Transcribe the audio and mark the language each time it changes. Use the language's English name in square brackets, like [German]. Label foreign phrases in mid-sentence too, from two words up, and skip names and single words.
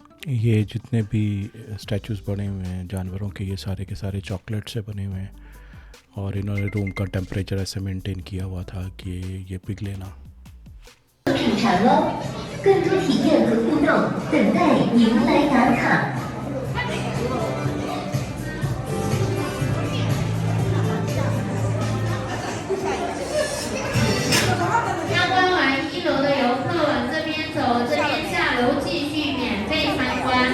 [Hindi] ये जितने भी स्टैचूज़ बने हुए हैं जानवरों के, ये सारे के सारे चॉकलेट से बने हुए हैं और इन्होंने रूम का टेम्परेचर ऐसे मेंटेन किया हुआ था कि ये पिघले ना। [Chinese] 品尝哦，更多体验和互动等待您来打卡。参观完1楼的游客往这边走，这边下楼继续免费参观。